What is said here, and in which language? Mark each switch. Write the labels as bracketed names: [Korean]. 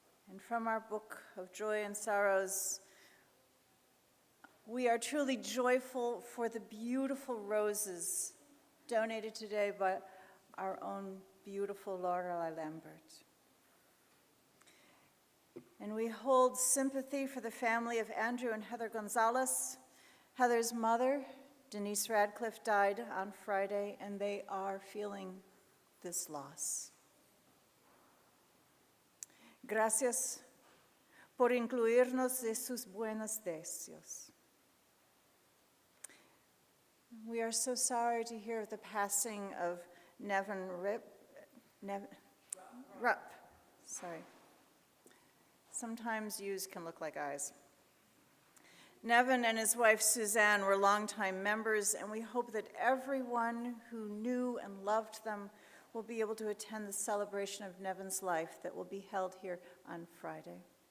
[English] And from our book of joy and sorrows, we are truly joyful for the beautiful roses donated today by our own beautiful Lorelei Lambert. And we hold sympathy for the family of Andrew and Heather Gonzalez. Heather's mother, Denise Radcliffe, died on Friday, and they are feeling this loss. [Spanish] Gracias por incluirnos de sus buenos deseos. [English] We are so sorry to hear of the passing of Rupp. Sorry. Sometimes U's can look like I's. Nevin and his wife Suzanne were longtime members, and we hope that everyone who knew and loved them will be able to attend the celebration of Nevin's life that will be held here on Friday.